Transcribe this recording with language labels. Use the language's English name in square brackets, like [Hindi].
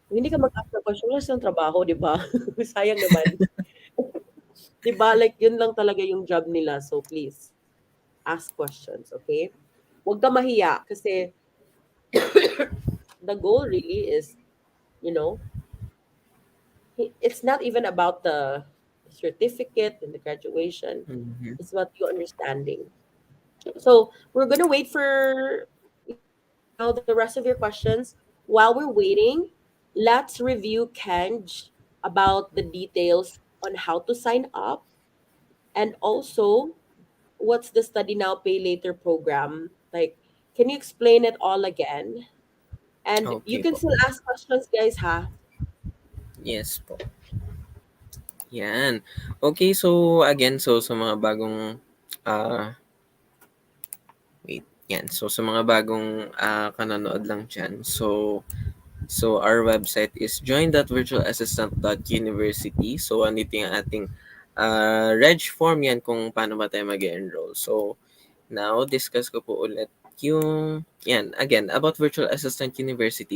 [Filipino] kung hindi ka mag-ask ng question, wala silang trabaho, di ba? Sayang naman. Di ba? Like, yun lang talaga yung job nila. [English] So, please, ask questions, okay? [Filipino] Huwag kang mahiya kasi [English] the goal really is, you know, It's not even about the certificate and the graduation. Mhm. It's about you understanding. So we're gonna wait for the rest of your questions. While we're waiting, let's review Kenj about the details on how to sign up, and also what's the study now pay later program. Like, can you explain it all again? And you Okay can [Filipino] po. [English] still ask questions, guys, ha? [Filipino] Yes po. Yan. Okay, so again, so sa mga bagong ah wait, yan. So sa mga bagong kanonood lang diyan. [English] So our website is join.virtualassistant.university. [Filipino] So andito yung ating reg form yan kung paano ba tayo mag-enroll. So now, discuss ko po ulit yung, yan, again, about Virtual Assistant University.